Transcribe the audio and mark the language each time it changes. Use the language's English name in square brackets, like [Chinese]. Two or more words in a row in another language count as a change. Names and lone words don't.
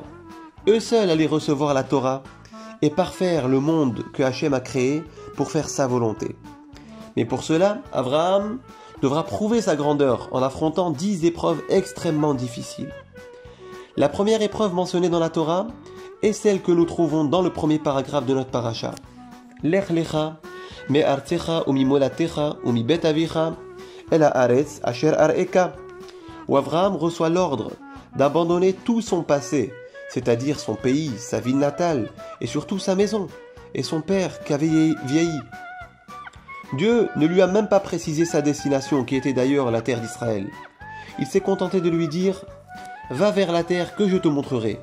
[French] Eux seuls allaient recevoir la Torah et parfaire le monde que Hachem a créé pour faire sa volonté. Mais pour cela, Avraham devra prouver sa grandeur en affrontant 10 épreuves extrêmement difficiles. La première épreuve mentionnée dans la Torah est celle que nous trouvons dans le premier paragraphe de notre paracha. [Hebrew] לך לך מארצך וממולדתך ומבית אביך אל הארץ אשר אראך, [French] où Avraham reçoit l'ordre d'abandonner tout son passé, c'est-à-dire son pays, sa ville natale, et surtout sa maison, et son père qui avait vieilli. Dieu ne lui a même pas précisé sa destination, qui était d'ailleurs la terre d'Israël. Il s'est contenté de lui dire « Va vers la terre que je te montrerai ».